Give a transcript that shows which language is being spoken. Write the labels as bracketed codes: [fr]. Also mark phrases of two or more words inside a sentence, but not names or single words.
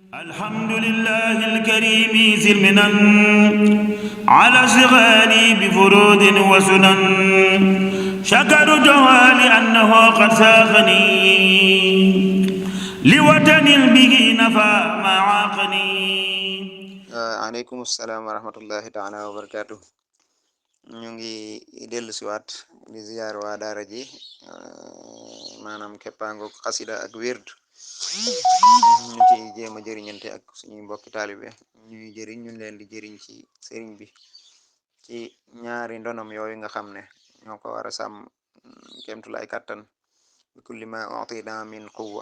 [ar] الحمد لله الكريم ذي المنن على اشتغالي بفروض وسنن شكرته لأنه قد ساقني لوطن به نفى ما عاقني. عليكم السلام ورحمة الله تعالى وبركاته. [wo] ñu ngi dellu siwaat di ziyaar waa daara ji maanaam keppaangoog xasida ak wird ñu ci jéem a jëriñante ak suñuy mbokki taalibe ñuy jëriñ ñu leen di jëriñ ci sëriñ bi ci ñaari ndonom yooyu nga xam ne ñoo ko war a sàmm kemtulay kàttan bi [ar] كل ما أوتينا من قوة.